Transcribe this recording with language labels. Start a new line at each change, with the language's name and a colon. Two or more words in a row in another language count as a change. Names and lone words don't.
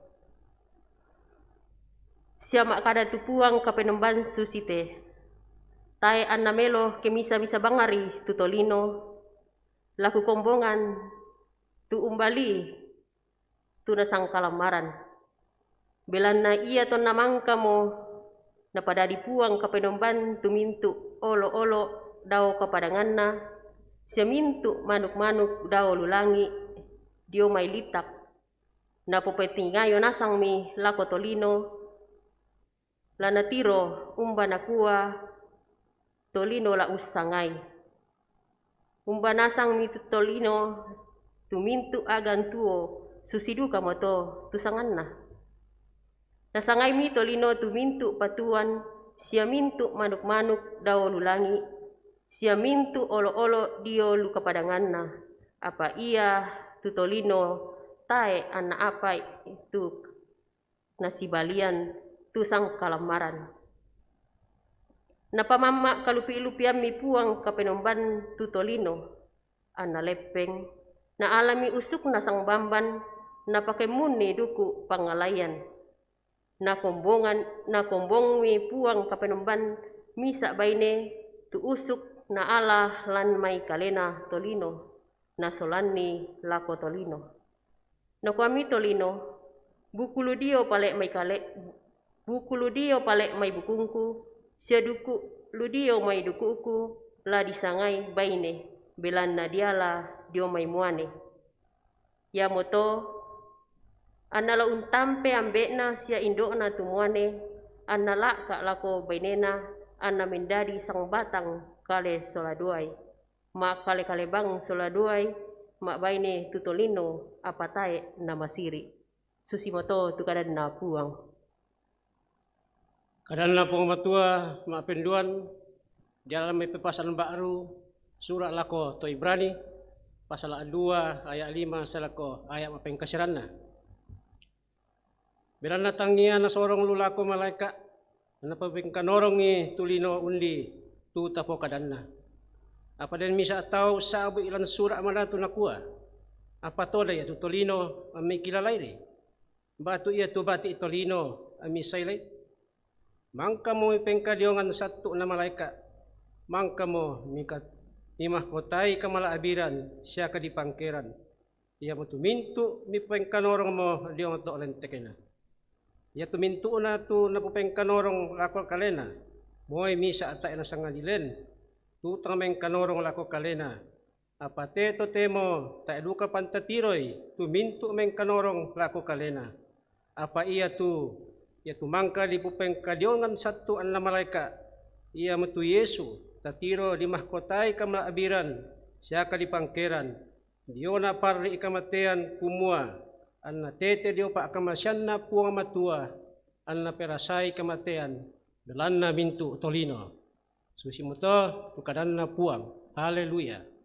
Toraja-Sa'dan: Siya kada tupuang kapenomban susite. Tai anamelo kemisa-misa bangari tutolino. Laku kombongan tu umbali tu nasang kalamaran. Belan na iya ton namangka mo na pada dipuang kapenomban tu mintu olo-olo daw kapadangan na. Siya mintu manuk-manuk daw lulangi dio may litak. Na pupetingayo nasang mi lako tolino. Lana tiro umba nakua tolino la usangay. Umba nasang mi tolino tumintu agan tuo susidu kamoto tusangan na. Nasangay mi tolino tumintu patuan siya mintu manuk-manuk daw lulangi. Siya mintu olo-olo dio luka padangan na. Apa iya tutolino tae anak apa itu nasibalian tusang kalamaran. Napamama kalupi-lupian mi puang kapenomban tutolino. Ana lepeng. Na alami usuk na sang bamban. Na pakemuni duku pangalayan. Na kombong mi puang kapenomban misa baine tu usuk na ala lan may kalena tolino. Na solani lako tolino. Na kuami tolino. Bukuludio palek may bukungku, siya duku ludio may dukuku, la disangay baine, belan na diala dio may muane. Ya moto, anala untampe ambe na siya indo na tumuane, anala ka lako bainena, ana mendadi sang batang kale soladuay. Ma kale-kalebang soladuay, ma baine tutolino apatae na masiri. Susimoto tukadan na puang. Kadang po matua maapenduan dalam may pepasan baru surat lako to Ibrani pasal 2 ayat 5 salako ayat mapengkasiranna. Bilang natangnya na sorong lulako malaikat na pabingkanorong ni tulino undi tu tapo kadanna. Apa den misa tau sabu ilan surat malatu nakua. Apa to da ya tu tolino ami kilalairi. Batu ia tu bati tolino ami sailai. Mangka mo ipengkadiongan satu na malaikat. Mangka mo imah kotai kamala abiran siya ka di pangkeran. Ia mo tumintu mi pengkanorong mo diong to lentekena. Ia tumintu na tu na pengkanorong lako kalena. Moy misa atay na sangalilen. Tutang mengkanorong lako kalena. Apate to temo ta eduka pantatiroy tumintu mengkanorong lako kalena. Apa ia tu mangka di pupengkadiongan satu an na malaika ia metu Yesu tatiro di mahkotai kamla abiran siya ka di pangkeran dio na parri ikamatean kumua an na tete dio pa akamasyan na puang matua an na perasai kamatean dalan na mintu tolino susimuto tukadan na puang. Haleluya.